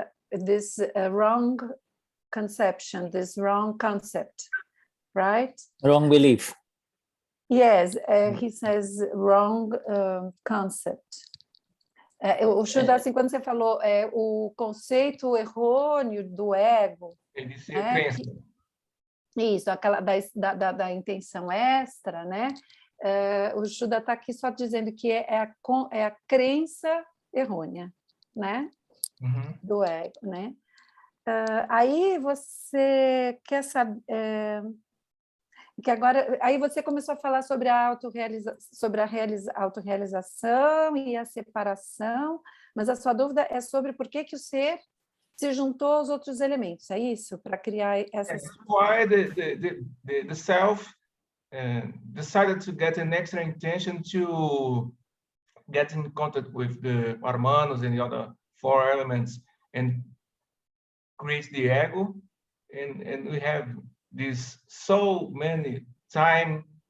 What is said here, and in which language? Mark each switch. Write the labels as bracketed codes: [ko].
[en] This wrong conception, this wrong concept, right? Wrong belief. Yes, he says wrong concept. [pt] O Shuddha, assim, quando você falou o conceito errôneo do ego, ele disse crença. Isso, aquela da intenção extra, né? O Shuddha está aqui só dizendo que é a crença errônea, né? Do ego, né? Aí você quer saber que agora aí você começou a falar sobre a autorrealização e a separação, mas a sua dúvida é sobre por que o ser se juntou aos outros elementos, é isso? Para criar essas... [en] Why the self decided to get an extra intention to get in contact with the Paramanas and the other 4 elements and create the ego, and we have this so many time